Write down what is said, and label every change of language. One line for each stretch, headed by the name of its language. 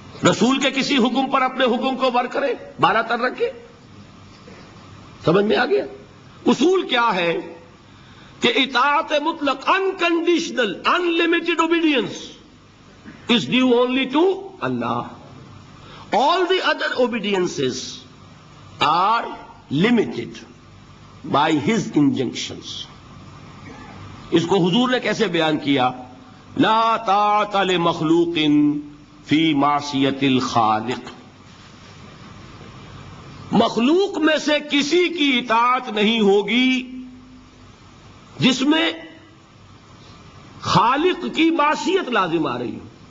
Urdu: رسول کے کسی حکم پر اپنے حکم کو ور کرے، بالا تر رکھے؟ سمجھ میں آ گیا؟ اصول کیا ہے کہ اطاعت مطلق،
English: Unconditional, unlimited obedience is due only to Allah. All the other obediences are limited by His injunctions.
Urdu: اس کو حضور نے کیسے بیان کیا؟
Arabic: لا طاعت لمخلوق فی معصیت الخالق۔
Urdu: مخلوق میں سے کسی کی اطاعت نہیں ہوگی جس میں خالق کی معصیت لازم آ رہی ہو۔